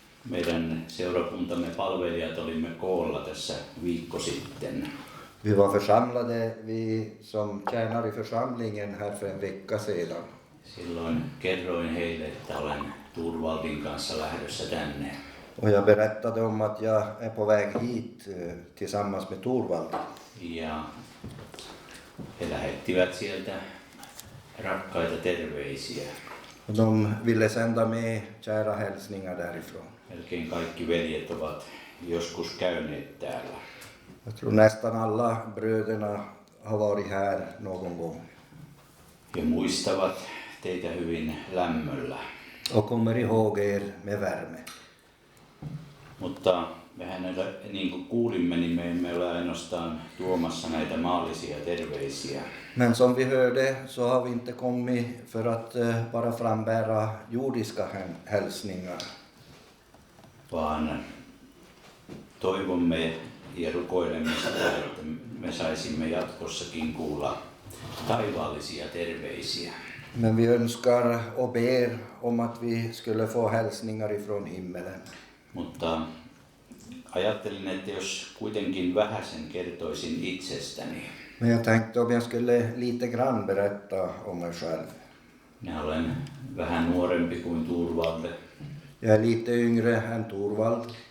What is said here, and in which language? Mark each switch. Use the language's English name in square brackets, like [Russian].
[Finnish] Meidän seurakuntamme palvelijat olimme koolla tässä viikko sitten. [Swedish] Vi var församlade, vi som tjänar i församlingen här för en vecka sedan. [Finnish] Silloin kerroin heille, että olen Turvaldin kanssa lähdössä tänne. [Swedish] Och jag berättade om att jag är på väg hit tillsammans med Torvald. [Finnish] Ja he lähettivät sieltä rakkaita terveisiä. [Swedish] Och de ville sända med kära hälsningar därifrån. [Finnish] Melkein kaikki veljet ovat joskus käyneet täällä. [Swedish] Jag tror nästan alla bröderna har varit här någon gång. [Finnish] He muistavat teitä hyvin lämmöllä. [Swedish] Och kommer ihåg er med värme. [Finnish] Mutta mehän niin kuin kuulimme, niin me emme ole ainoastaan tuomassa näitä maallisia terveisiä. [Swedish] Men som vi hörde så har vi inte kommit för att bara frambära jordiska hälsningar. [Finnish] Vaan toivomme ja rukoilemme sitä, että me saisimme jatkossakin kuulla taivaallisia terveisiä. [Swedish] Men vi önskar och ber om att vi skulle få hälsningar ifrån himmelen. [Finnish] Mutta ajattelin, että jos kuitenkin vähäsen kertoisin itsestäni. [Swedish] Men jag tänkte om jag skulle lite grann berätta om mig själv. [Finnish] Minä olen vähän nuorempi kuin Turvalde. [Swedish] Jag är lite yngre än Torvald.